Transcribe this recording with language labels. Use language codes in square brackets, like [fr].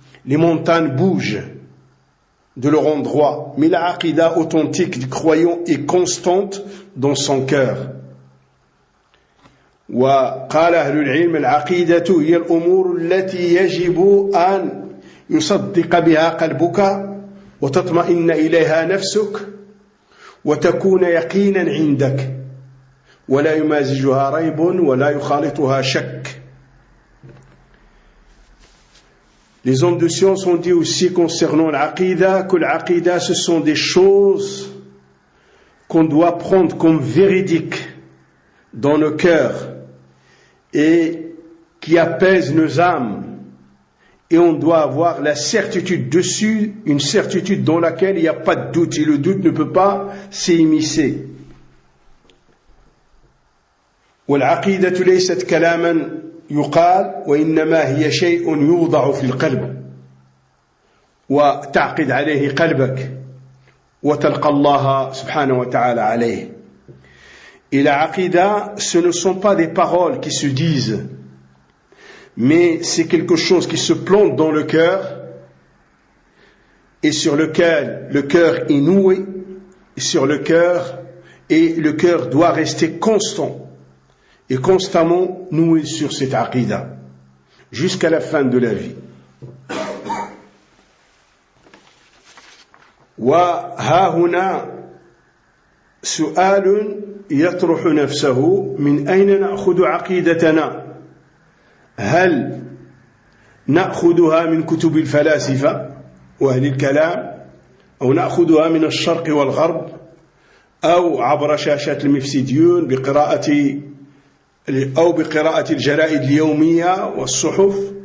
[fr] Les montagnes bougent de leur endroit, mais la aqida authentique du croyant est constante dans son cœur. [ar] وقال أهل العلم العقيدة هي الأمور التي يجب أن يصدق بها قلبك وتطمئن إليها نفسك وتكون يقينا عندك ولا يمازجها ريب ولا يخالطها شك. [fr] Les hommes de science ont dit aussi concernant l'aqida que l'aqida, ce sont des choses qu'on doit prendre comme véridiques dans nos cœurs et qui apaisent nos âmes, et on doit avoir la certitude dessus, une certitude dans laquelle il n'y a pas de doute et le doute ne peut pas s'immiscer. [ar] والعقيدة ليست كلاما يقال وإنما هي شيء يوضع في القلب وتعقد عليه قلبك وتلقى الله سبحانه وتعالى عليه. [fr] Et la aqida, ce ne sont pas des paroles qui se disent, mais c'est quelque chose qui se plante dans le cœur et sur lequel le cœur est noué, et sur le cœur, et le cœur doit rester constant et constamment noué sur cette aqida jusqu'à la fin de la vie. [ar] وها هنا سؤال يطرح نفسه من أين نأخذ عقيدتنا؟ هل نأخذها من كتب الفلاسفة وأهل الكلام، أو نأخذها من الشرق والغرب، أو عبر شاشات المفسديون بقراءة الجرائد اليومية والصحف؟